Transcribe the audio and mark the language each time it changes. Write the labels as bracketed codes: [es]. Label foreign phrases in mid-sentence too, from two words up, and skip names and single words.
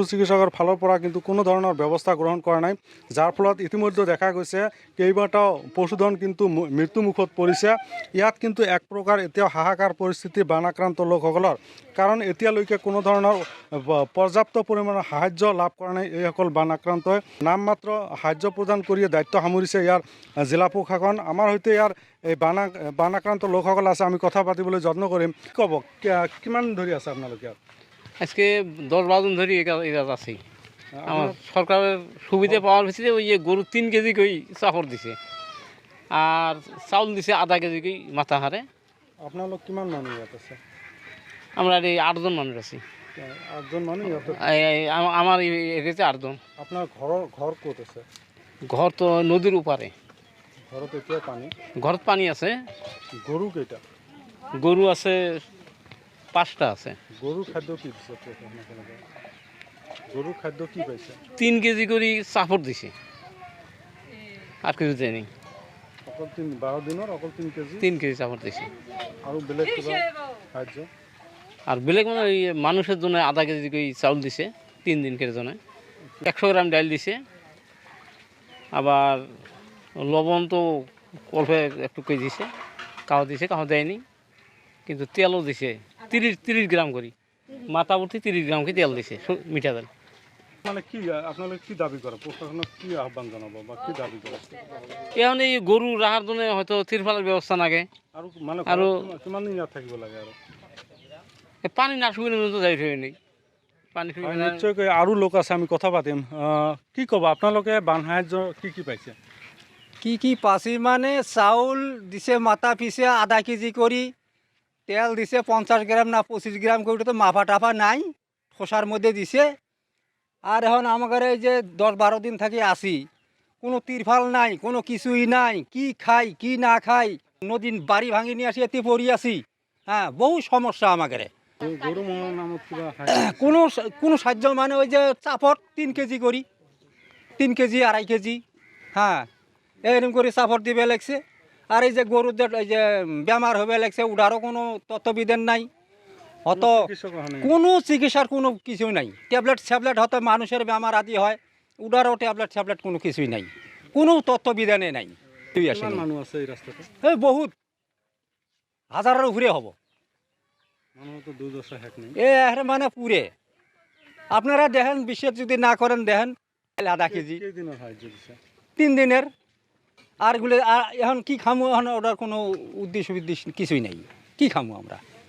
[as] চিকিৎসকৰ ফালৰ পৰা কিন্তু কোনো ধৰণৰ ব্যৱস্থা গ্ৰহণ কৰা নাই যাৰ ফলত ইতিমধ্যে দেখা গৈছে কেইবাটাও পশুধন কিন্তু মৃত্যুমুখত পৰিছে ইয়াত কিন্তু এক প্ৰকাৰ এতিয়াও হাহাকাৰ পৰিস্থিতি বানাক্ৰান্ত লোকসকলৰ কাৰণ এতিয়ালৈকে কোনো ধৰণৰ পৰ্যাপ্ত পৰিমাণৰ সাহায্য লাভ কৰা নাই এইসকল বানাক্ৰান্তই নামমাত্ৰ সাহায্য প্ৰদান কৰি দায়িত্ব সামৰিছে ইয়াৰ জিলা প্ৰশাসন আমাৰ সৈতে ইয়াৰ এই বানাক্ৰান্ত লোকসকল আছে আমি কথা পাতিবলৈ যত্ন কৰিম ক'ব কিমান ধৰি আছে আপোনালোকে [bn] আজকে 10-12 দিন ধরে এরাজ আছে আমার সরকারের সুবিধা পাওয়ার ভিত্তিতে ওই যে গরু 3 কেজি করে চাপড় দিছে আর চাউল দিছে আধা কেজি করে মাথা হারে [as] আপোনালোক কিমান মানুহ ইয়াত আছে [bn] আমরা এই 8 জন মানুষ আছি [as] 8 জন মানুহ ইয়াত [bn] আমার এরিয়াতে 8 জন [as] আপোনাৰ ঘৰ ক'ত আছে [bn] ঘর তো নদীর উপারে [as] ঘৰত এতিয়া পানী [bn] ঘরত পানি আছে [as] গৰু কেইটা [bn] গরু আছে 5টা আছে [as] গৰু খাদ্য কি দিছে গৰু খাদ্য কি পাইছে [bn] 3 কেজি করে চাপড় দিছে আর কিছু দেয়নি [as] অকল 12 দিনৰ অকল 3 কেজি [bn] 3 কেজি চাপড় দিছে [as] আৰু বেলেগ কিবা খাদ্য [bn] আর বেলেগ মানে ওই মানুষের জন্য আধা কেজি করে চাউল দিছে 3 দিনের জন্য 100 গ্রাম ডাল দিছে আবার লবণ তো অল্প একটু করে দিছে কাউ দেয়নি কিন্তু তেলও দিছে 30 গ্রাম করে মাথা ভর্তি 30 গ্রাম করে তেল দিছে মিঠা তেল মানে কি আপনাদের কি দাবি করে প্রশাসনক কি আহ্বান জানাবো বা কি দাবি করে এখন এই গরু রাখার জন্য হয়তো তিরপালের ব্যবস্থা লাগে [as] আৰু মানে আৰু কিমান দিন ইয়াত থাকিব লাগে আৰু [bn] পানি না শুকিয়ে তো যাই থৈ নেই পানি শুকিয়ে [as] নিশ্চয়কৈ আৰু লোক আছে আমি কথা পাতিম কি ক'ব আপোনালোকে বান সাহায্য কি পাইছে [bn] কি পাছি মানে চাউল দিছে মাথা পিছে আধা কেজি করি তেল দিছে 50 গ্রাম না 25 গ্রাম করে তো মাফা টাফা নাই খোসার মধ্যে দিছে আর এখন আমাদের এই যে 10-12 দিন থেকে আসি কোনো তিরফাল নাই কোনো কিছুই নাই কি খাই কি না খাই নদীর বাড়ি ভাঙি নিয়ে আসি এতে পড়ি আসি হ্যাঁ বহু সমস্যা আমাদের [as] গরু মহৰ নামত কিবা [bn] কোনো সাহায্য মানে ওই যে চাপড় 3 কেজি করি 3 কেজি 2.5 কেজি হ্যাঁ এরকম করে চাপড় দিবে লাগছে আর এই যে গরুদের এই যে বেমার হবে লাগছে ওটারও কোনো তত্ত্ববিধান নাই অত কোনো চিকিৎসার কোনো কিছুই নাই ট্যাবলেট হয়তো মানুষের বেমার আদি হয় ওটারও ট্যাবলেট কোনো কিছুই নাই কোনো তত্ত্ববিধানে নাই [as] মানুহ আছে এই ৰাস্তাতে [bn] এই বহুত হাজারের উপরে হব [as] মানুহতো দুৰ্দশা শেষ নেই [bn] মানে পুরে আপনারা দেখেন বিশ্বাস যদি না করেন দেখেন আধা কেজি [as] কেইদিনৰ সাহায্য দিছে [bn] 3 দিনের আর এগুলো এখন কি খামো এখন ওটার কোনো উদ্দেশ্য কিছুই নাই কি খামো আমরা